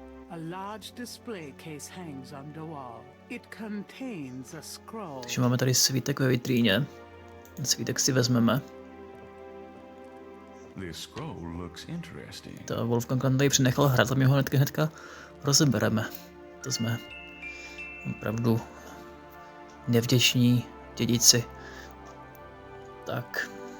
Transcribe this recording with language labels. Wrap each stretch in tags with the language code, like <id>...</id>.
<en>A large display case hangs on the wall. It contains a scroll.</en> <cs>Takže máme tady svítek ve vitríně. Ten svítek si vezmeme.</cs> <en>This scroll looks interesting.</en> <cs>To Wolfgang nám tady přinechal hrát a my ho hnedka rozebereme. To jsme opravdu nevděční dědici. Tak.</cs>